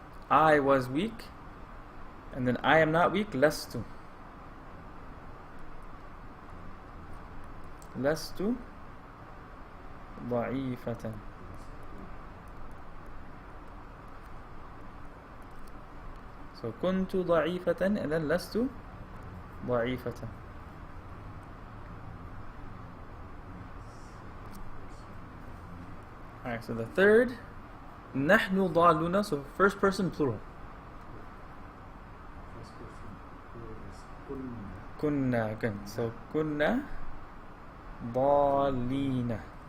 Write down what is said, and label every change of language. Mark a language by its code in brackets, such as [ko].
[en] I was weak. And then I am not weak, lastu. [ar] Lastu ضعيفة. So كنت ضعيفة and then لست ضعيفة. [en] Alright, so the third [ar] نحن ضالون, [en] so first person plural. First person plural is kunna. [ar] كنا, again, so كنا ضالين.